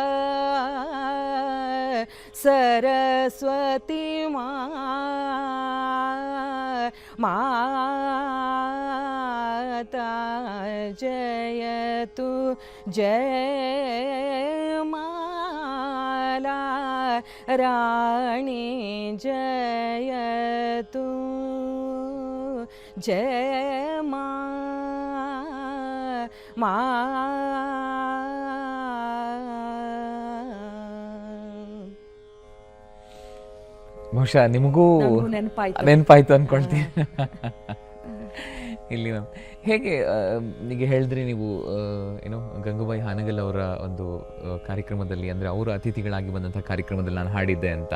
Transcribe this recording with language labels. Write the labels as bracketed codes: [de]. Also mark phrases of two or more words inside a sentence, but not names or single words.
[sa] सरस्वती माता जयतु जय माला राणी जयतु जय मा [kn] ಬಹುಶಃ ನಿಮಗೂ ನೆನಪಾಯ್ತು ಅನ್ಕೊಳ್ತೀನಿ. ಇಲ್ಲಿ ಮ್ಯಾಮ್ ಹೇಗೆ ಈಗ ಹೇಳಿದ್ರಿ ನೀವು ಏನು ಗಂಗೂಬಾಯಿ ಹಾನಗಲ್ ಅವರ ಒಂದು ಕಾರ್ಯಕ್ರಮದಲ್ಲಿ, ಅಂದರೆ ಅವರು ಅತಿಥಿಗಳಾಗಿ ಬಂದಂಥ ಕಾರ್ಯಕ್ರಮದಲ್ಲಿ ನಾನು ಹಾಡಿದ್ದೆ ಅಂತ.